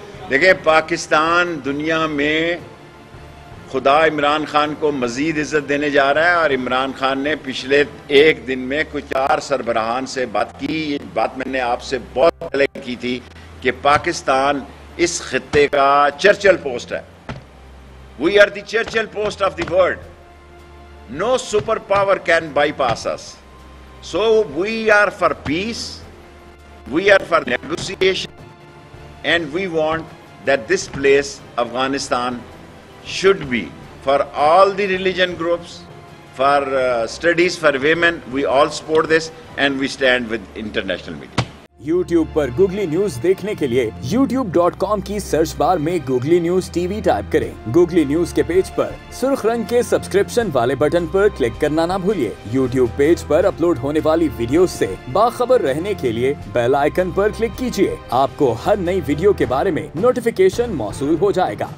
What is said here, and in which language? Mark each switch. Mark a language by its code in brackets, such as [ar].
[ur] دیکھیں پاکستان دنیا میں خدا عمران خان کو مزید عزت دینے جا رہا ہے، اور عمران خان نے پچھلے ایک دن میں کچھ 4 سربراہان سے بات کی۔ یہ بات میں نے آپ سے بہت پہلے کی تھی کہ پاکستان اس خطے کا چرچل پوسٹ ہے۔ [en] We are the Churchill post of the world. No superpower can bypass us. So we are for peace, we are for negotiation, and we want that this place, Afghanistan, should be for all the religion groups, for studies for women. We all support this and we stand with international media. [ur] YouTube per googly news دیکھنے کے لیے youtube.com کی search bar میں googly news TV type کریں۔ Googly news کے page پر سرخ رنگ کے سبسکرپشن والے بٹن پر کلک کرنا نہ بھولیے۔ YouTube پیج پر اپلوڈ ہونے والی ویڈیوز سے باخبر رہنے کے لیے بیل آئیکن پر کلک کیجیے۔ آپ کو ہر نئی ویڈیو کے بارے میں نوٹیفیکیشن موصول ہو جائے گا۔